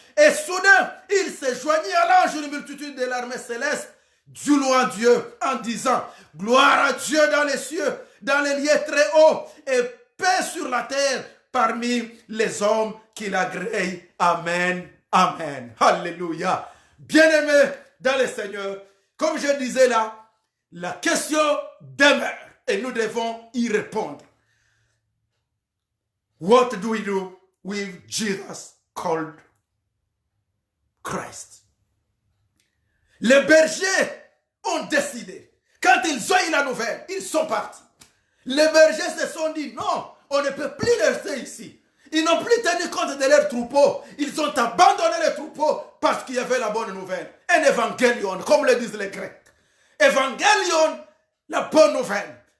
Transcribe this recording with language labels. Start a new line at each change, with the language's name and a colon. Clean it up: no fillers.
French: Et soudain, il s'est joigné à l'ange une multitude de l'armée céleste du loin Dieu en disant, gloire à Dieu dans les cieux, dans les lieux très hauts, et paix sur la terre parmi les hommes qu'il agrée. Amen. Amen. Alléluia. Bien-aimés dans le Seigneur, comme je disais là, la question demeure et nous devons y répondre.
English: What do we do with Jesus called Christ?
French: Les bergers ont décidé. Quand ils ont eu la nouvelle, ils sont partis. Les bergers se sont dit, non, on ne peut plus rester ici. Ils n'ont plus tenu compte de leurs troupeaux. Ils ont abandonné les troupeaux parce qu'il y avait la bonne nouvelle. Un évangélion, comme le disent les Grecs. Évangélion, la bonne nouvelle.